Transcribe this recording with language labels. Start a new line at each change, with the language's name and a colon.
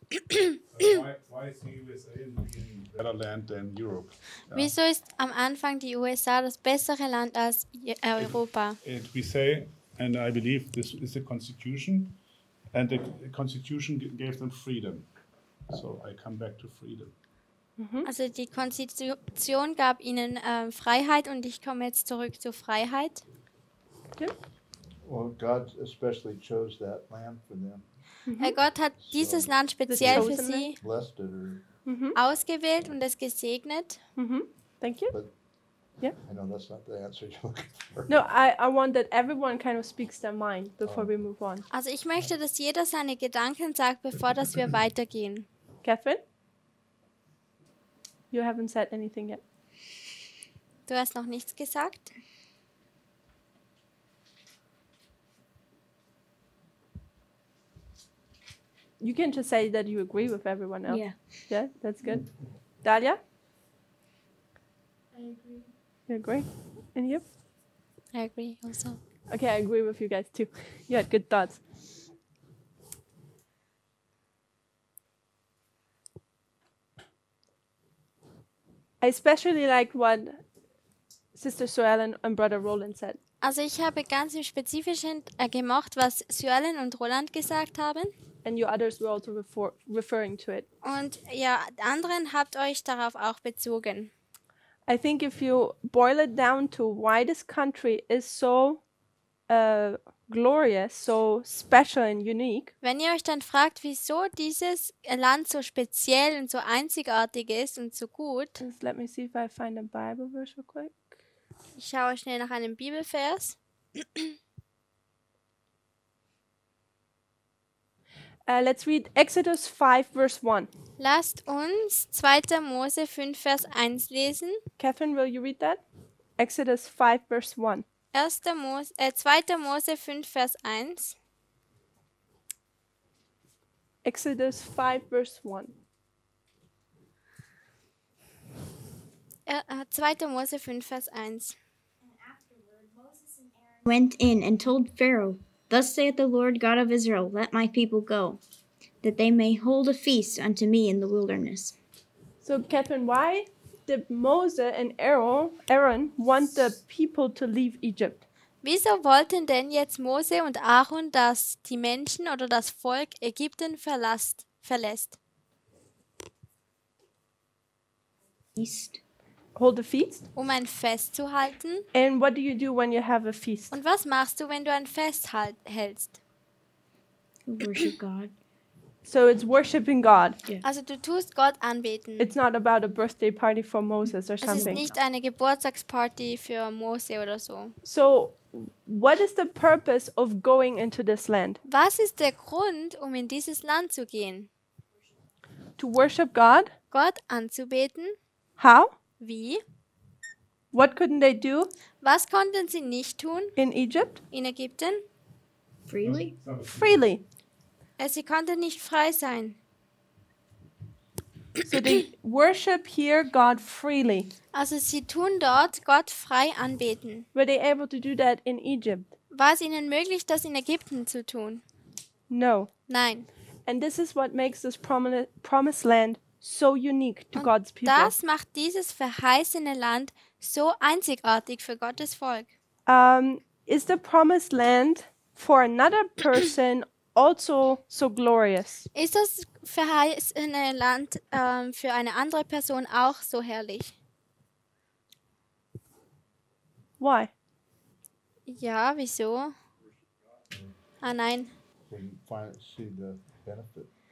English: Why is the USA in the beginning better land than Europe?
German: wieso ist am Anfang die USA das bessere Land als Europa?
English: We say, and I believe this is the Constitution, and the Constitution gave them freedom. So I come back to freedom.
German: Also die Konstitution gab ihnen Freiheit und ich komme jetzt zurück zur Freiheit.
English: Well, God especially chose that land for them,
German: Gott hat dieses Land speziell für
English: chosen
German: sie
English: blessed it, or
German: ausgewählt und es gesegnet.
English: Thank you. Yeah. I know that's not the answer you're looking for. No, I want that everyone kind of speaks their mind before we move on.
German: Also ich möchte, dass jeder seine Gedanken sagt, bevor dass wir weitergehen.
English: Catherine? You haven't said anything yet.
German: Du hast noch nichts gesagt?
English: You can just say that you agree with everyone else. Yeah. Yeah, that's good. Dalia? I agree. You agree? And you? I agree also. Okay, I agree with you guys too. You had good thoughts. I especially liked what Sister Suellen and Brother Roland said.
German: Also ich habe ganz im Spezifischen gemocht, was Suellen und Roland gesagt haben.
English: And you others were also referring to it.
German: Und ja, anderen habt euch darauf auch bezogen.
English: I think if you boil it down to why this country is so glorious, so special and unique,
German: Wenn ihr euch dann fragt, wieso dieses Land so speziell und so einzigartig ist und so gut,
English: just let me see if I find a Bible verse real quick.
German: ich schaue schnell nach einem Bibelvers.
English: Let's read Exodus 5, verse 1.
German: Lasst uns 2. Mose 5, Vers 1 lesen.
English: Catherine, will you read that? Exodus 5, verse 1.
German: 2. Mose 5, Vers 1.
English: Exodus 5, verse 1.
German: 2. Mose 5, Vers 1.
English: Went in and told Pharaoh, Thus saith the Lord God of Israel, Let my people go, that they may hold a feast unto me in the wilderness. So, Catherine, why did Moses and Aaron want the people to leave Egypt?
German: Wieso wollten denn jetzt Mose und Aaron, dass die Menschen oder das Volk Ägypten verlässt?
English: Feast. Hold a feast?
German: Um ein Fest zu halten.
English: And what do you do when you have a feast?
German: Und was machst du, wenn du ein Fest hältst?
English: Worship God. So it's worshiping God.
German: Also du tust Gott anbeten.
English: It's not about a birthday party for Moses or
German: Es ist
English: something.
German: nicht eine Geburtstagsparty für Mose oder so.
English: So, what is the purpose of going into this land?
German: Was ist der Grund, um in dieses Land zu gehen?
English: To worship God?
German: Gott anzubeten?
English: How?
German: Wie?
English: What couldn't they do
German: Was konnten sie nicht tun
English: in Egypt?
German: in Ägypten?
English: Freely? Freely.
German: Sie konnten nicht frei sein.
English: So they worship here God freely.
German: Also sie tun dort Gott frei anbeten.
English: Were they able to do that in Egypt?
German: War es ihnen möglich, das in Ägypten zu tun?
English: No.
German: Nein.
English: And this is what makes this promised land so unique to
German: Und
English: God's people.
German: das macht dieses verheißene Land so einzigartig für Gottes Volk.
English: Is the promised land for another person also so glorious?
German: Ist das verheißene Land für eine andere Person auch so herrlich?
English: Why?
German: Ja, wieso? Ah nein.
English: Can see the benefit.